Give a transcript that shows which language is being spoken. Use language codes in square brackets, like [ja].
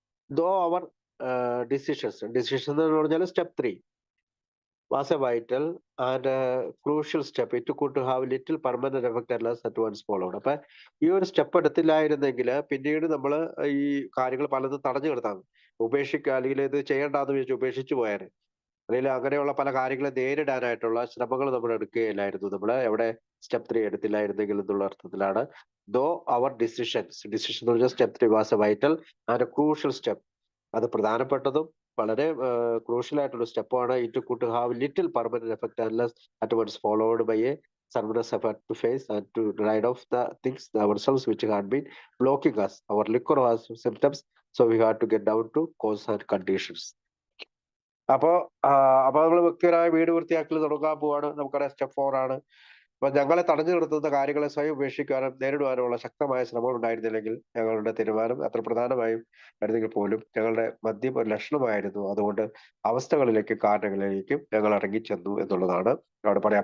[en] though our decisions [ml] എന്ന് പറഞ്ഞാൽ [en] Step 3 was a vital and a crucial step. It could have little permanent effect unless at once followed. [ml] അപ്പൊ ഈ ഒരു step എടുത്തില്ലായിരുന്നെങ്കിൽ പിന്നീട് നമ്മൾ ഈ കാര്യങ്ങൾ പലതും തടഞ്ഞു കിടത്താം. ഉപേക്ഷിക്കുക അല്ലെങ്കിൽ ഇത് ചെയ്യേണ്ടെന്ന് വിചാരിച്ച് ഉപേക്ഷിച്ചു പോയാല് അല്ലെങ്കിൽ അങ്ങനെയുള്ള പല കാര്യങ്ങളെ നേരിടാനായിട്ടുള്ള ശ്രമങ്ങൾ നമ്മൾ എടുക്കുകയില്ലായിരുന്നു. നമ്മൾ എവിടെ സ്റ്റെപ്പ് 3 എടുത്തില്ലായിരുന്നെങ്കിൽ എന്നുള്ള അർത്ഥത്തിലാണ്. [en] though our decision [ml] എന്ന് പറഞ്ഞാൽ [en] Step 3 was a vital and a crucial step. [ml] അത് പ്രധാനപ്പെട്ടതും വളരെ ക്രൂഷ്യൽ ആയിട്ടുള്ള സ്റ്റെപ്പാണ്. [en] It could have little permanent effect unless at once followed by a strenuous effort to face and to rid of the things ourselves which had been blocking us. Our liquor was symptoms, so we had to get down to cause and conditions. [ml] അപ്പോ നമ്മൾ വ്യക്തിപരമായ വീട് വൃത്തിയാക്കൽ തുടങ്ങാൻ പോവാണ്. നമുക്കറിയാം step 4 ആണ്. അപ്പൊ ഞങ്ങളെ തടഞ്ഞു നിർത്തുന്ന കാര്യങ്ങളെ സ്വയം ഉപേക്ഷിക്കാനും നേരിടുവാനുമുള്ള ശക്തമായ ശ്രമം ഉണ്ടായിരുന്നില്ലെങ്കിൽ ഞങ്ങളുടെ തീരുമാനം അത്ര പ്രധാനമായും ആയിരുന്നെങ്കിൽ പോലും ഞങ്ങളുടെ മദ്യം ഒരു ലക്ഷണമായിരുന്നു. അതുകൊണ്ട് അവസ്ഥകളിലേക്കും കാരണങ്ങളിലേക്കും ഞങ്ങൾ ഇറങ്ങിച്ചെന്നു എന്നുള്ളതാണ് അവിടെ പറയാം.